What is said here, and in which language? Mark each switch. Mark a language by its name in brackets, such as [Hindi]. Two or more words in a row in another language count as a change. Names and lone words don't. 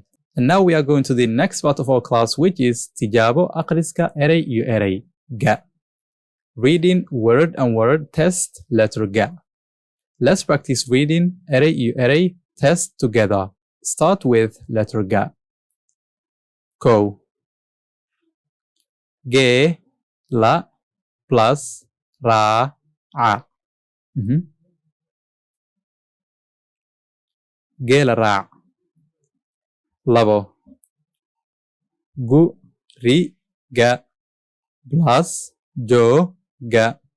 [English] And now we are going to the next part of our class, which is [Somali] Tijabo Akhriska Eray iyo Eray Ga. [English] Reading word and word test letter Ga. Let's practice reading [Somali] Eray iyo Eray [English] test together. Start with letter Ga. Ko. [Somali] Ge, la, plus, ra, a. Ge la ra. Labo. Gu, ri, ga, plus, jo, ga.